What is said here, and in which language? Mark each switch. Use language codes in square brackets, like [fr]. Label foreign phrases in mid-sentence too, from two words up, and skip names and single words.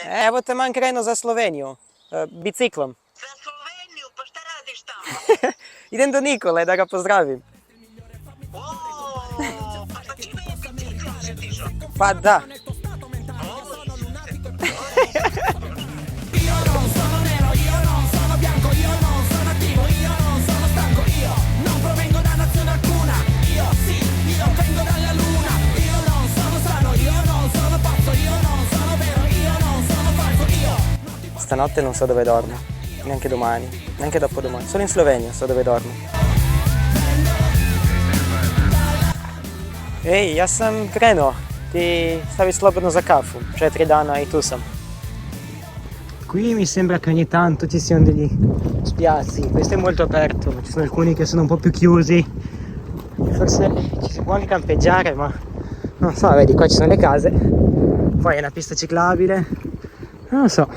[sr] Evo te man krenuo za Sloveniju. Biciklom. Za Sloveniju, pa šta radiš tamo? Idem do Nikole da ga pozdravim. O, pa sa čime je biciklom si otišao? Pa da. O, Isuse, dobro. [it] Io non sono nero, io non sono bianco, io non sono attivo, io non sono stanco, io non provengo da nazione alcuna, io sì, io vengo dalla luna, io non sono strano, io non sono pazzo, io non sono vero, io non sono falso, io Stanotte non so dove dormo. Neanche domani. Neanche dopodomani. Solo in Slovenia so dove dormo. Ej, [sr] ja sam krenuo. Ti stavi slobodno za kafu. 4 dana i tu sam. [it] Qui mi sembra che ogni tanto ci siano degli spiazzi. Questo è molto aperto, ma ci sono alcuni che sono un po' più chiusi. Forse ci si può anche campeggiare, ma non so, vedi, qua ci sono le case. Poi è una pista ciclabile. Non lo so.